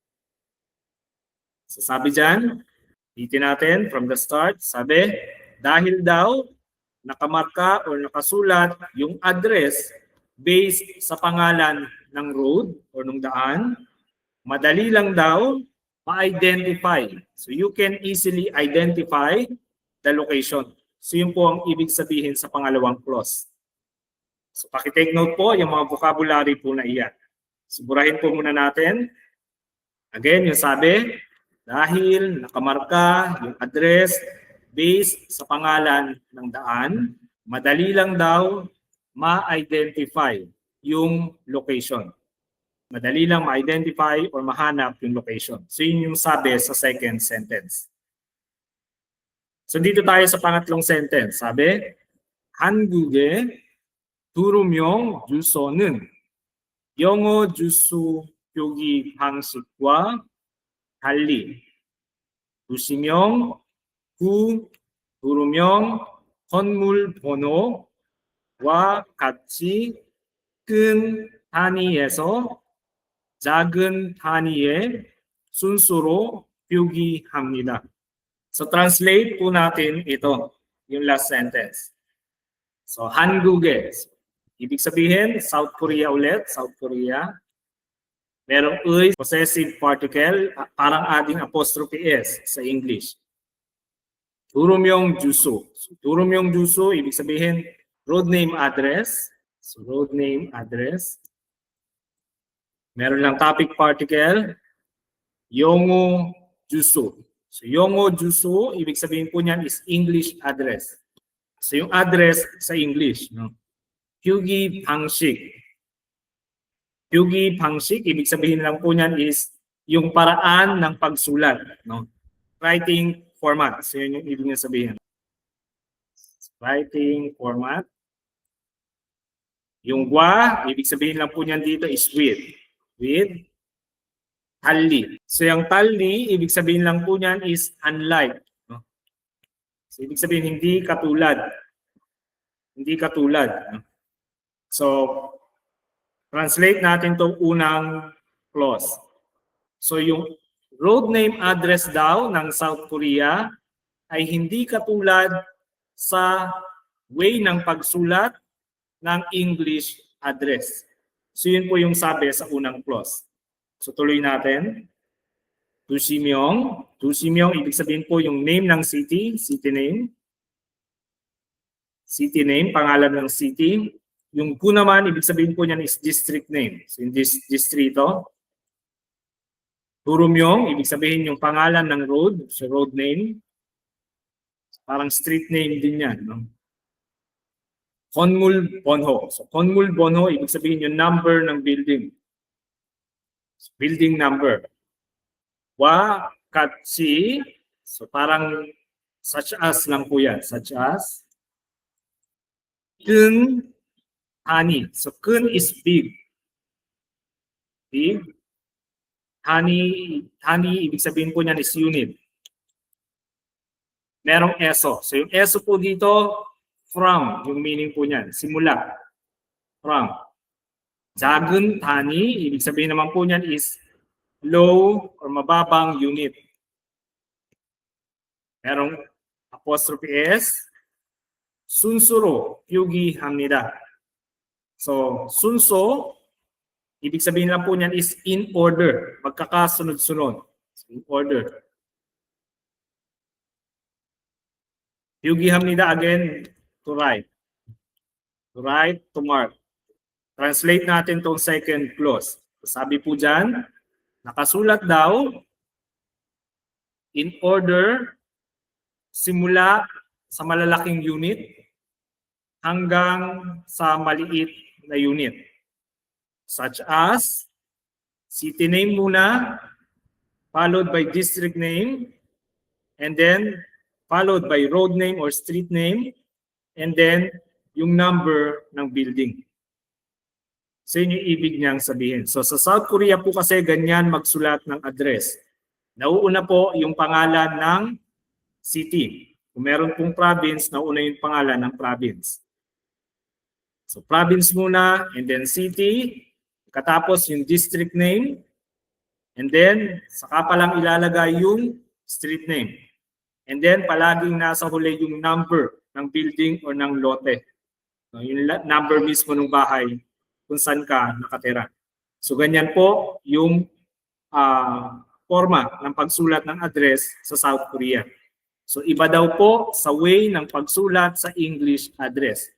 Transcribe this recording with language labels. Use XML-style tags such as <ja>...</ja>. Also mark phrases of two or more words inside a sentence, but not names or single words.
<tl>So sabi dyan, itin natin</tl> <en>from the start,</en> <tl>sabi, dahil daw nakamarka o nakasulat yung address based sa pangalan ng road o ng daan, madali lang daw ma-identify.</tl> <en>So you can easily identify the location.</en> <tl>So yun po ang ibig sabihin sa pangalawang clause. So pakitake note po yung mga vocabulary po na iyan. Sigurahin po muna natin. Again, yung sabi, dahil nakamarka yung address based sa pangalan ng daan, madali lang daw ma-identify yung location. madali lang ma-identify or mahanap yung location. So yun yung sabi sa</tl> <en>second sentence.</en> <tl>So dito tayo sa pangatlong sentence. Sabi,</tl> <ko>한국의 2명 주소는 영어 주소 표기 방식과 달리 도시명, 구, 도로명, 건물 번호와 같이 큰 단위에서 작은 단위의 순서로 표기합니다.</ko> <tl>So translate po natin ito, yung last sentence. So 한국에, ibig sabihin South Korea ulit, South Korea. Merong 의,</tl> <en>possessive particle,</en> <tl>parang ating</tl> <en>apostrophe S</en> <tl>sa English.</tl> <ko>도로명 주소. So, 도로명 주소,</ko> <tl>ibig sabihin</tl> <en>road name address. So road name address.</en> <tl>Meron lang</tl> <en>topic particle,</en> <ko>영어 주소. So 영어 주소,</ko> <tl>ibig sabihin po niyan is</tl> <en>English address.</en> <tl>So yung address sa English, no?</tl> <ko>표기 방식. 표기 방식,</ko> <tl>ibig sabihin lang po niyan is yung paraan ng pagsulat, no?</tl> <en>Writing format.</en> <tl>So yun yung ibig niya sabihin.</tl> <en>Writing format.</en> <tl>Yung wa, ibig sabihin lang po niyan dito is with.</tl> <en>With.</en> <ko>달리.</ko> <tl>So yung 달리, ibig sabihin lang po niyan is unlike. No? So ibig sabihin hindi katulad. Hindi katulad. No? So translate natin itong unang clause. So yung</tl> <en>road name address</en> <tl>daw ng South Korea ay hindi katulad sa way ng pagsulat ng</tl> <en>English address.</en> <tl>So yun po yung sabi sa unang clause. So tuloy natin.</tl> <ko>도시명. 도시명,</ko> <tl>ibig sabihin po yung name ng city,</tl> <en>city name. City name,</en> <tl>pangalan ng city. Yung ku naman, ibig sabihin po niyan is</tl> <en>district name.</en> <tl>So yung distrito. 도로명, ibig sabihin yung pangalan ng road, so</tl> <en>road name.</en> <tl>Parang</tl> <en>street name</en> <tl>din yan. No?</tl> <ko>건물 번호. So 건물 번호,</ko> <tl>ibig sabihin yung number ng building.</tl> <en>Building number.</en> <tl>Wa, 같이, so parang</tl> <en>such as</en> <tl>lang po yan.</tl> <en>Such as.</en> <ko>큰, 단위.</ko> <en>So 큰 is big. Big.</en> <tl>Hani, ibig sabihin po niyan is unit. Merong eso. So yung eso po dito, from, yung meaning po niyan. Simula.</tl> <en>From.</en> <ko>작은 단위,</ko> <tl>ibig sabihin naman po niyan is low or mababang unit. Merong</tl> <en>apostrophe S.</en> <ko>순서로 표기합니다. So, 순서,</ko> <tl>ibig sabihin lang po niyan is</tl> <en>in order.</en> <tl>Magkakasunod-sunod.</tl> <en>In order. 표기합니다 again, to write. To write, to mark.</en> <tl>Translate natin tong</tl> <en>second clause.</en> <tl>Sabi po dyan, nakasulat daw,</tl> <en>in order,</en> <tl>simula sa malalaking unit hanggang sa maliit na unit.</tl> <en>Such as, city name muna, followed by district name, and then followed by road name or street name, and then</en> <tl>yung number ng building. So yun yung ibig niyang sabihin. So sa South Korea po kasi ganyan magsulat ng address. Nauuna po yung pangalan ng city. Kung meron pong province, nauuna yung pangalan ng province. So province muna,</tl> <en>and then city,</en> <tl>katapos yung</tl> <en>district name, and then</en> <tl>saka pa lang ilalagay yung</tl> <en>street name. And then</en> <tl>palaging nasa huli yung number ng building or ng lote. Yung number mismo ng bahay kung saan ka nakatira. So ganyan po yung forma ng pagsulat ng address sa South Korea. So iba daw po sa way ng pagsulat sa English address.</tl>